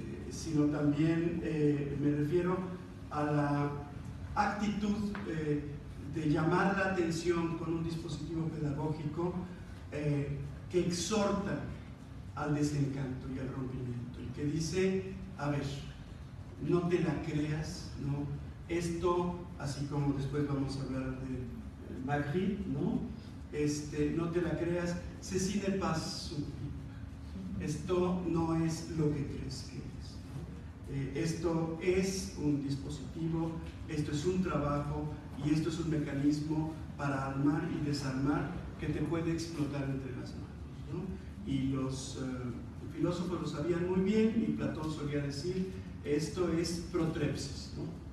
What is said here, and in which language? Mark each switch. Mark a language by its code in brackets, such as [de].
[es] Sino también me refiero a la actitud de llamar la atención con un dispositivo pedagógico que exhorta al desencanto y al rompimiento, y que dice, a ver, no te la creas, ¿no? Esto, así como después vamos a hablar de Magritte, ¿no? No te la creas, [fr] ceci n'est pas un pipe. [es] Esto no es lo que crees que es, ¿no? Esto es un dispositivo, esto es un trabajo y esto es un mecanismo para armar y desarmar que te puede explotar entre las manos, ¿no? Y los filósofos lo sabían muy bien, y Platón solía decir, esto es protrepsis, ¿no?